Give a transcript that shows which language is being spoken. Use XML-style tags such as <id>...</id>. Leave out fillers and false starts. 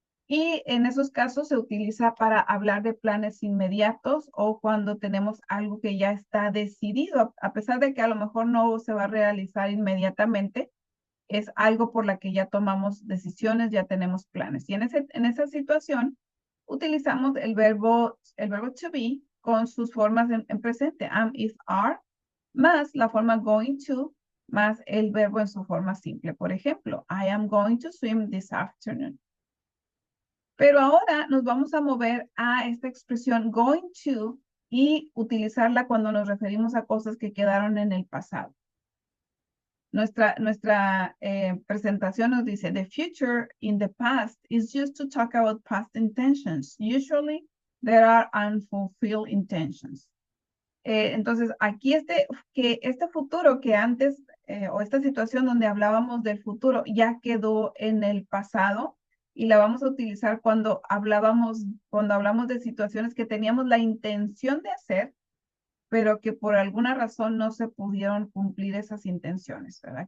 <es>Y en esos casos se utiliza para hablar de planes inmediatos o cuando tenemos algo que ya está decidido, a pesar de que a lo mejor no se va a realizar inmediatamente, es algo por la que ya tomamos decisiones, ya tenemos planes. Y en esa situación utilizamos el verbo to be con sus formas en presente, am, is, are, más la forma going to, más el verbo en su forma simple. Por ejemplo,</es> <en>I am going to swim this afternoon.</en> <es>Pero ahora nos vamos a mover a esta expresión going to y utilizarla cuando nos referimos a cosas que quedaron en el pasado. Nuestra presentación nos dice,</es> <en>the future in the past is used to talk about past intentions. Usually there are unfulfilled intentions.</en> <es>Entonces, aquí este futuro que antes, o esta situación donde hablábamos del futuro, ya quedó en el pasado y la vamos a utilizar cuando hablamos de situaciones que teníamos la intención de hacer, pero que por alguna razón no se pudieron cumplir esas intenciones, ¿verdad?</es>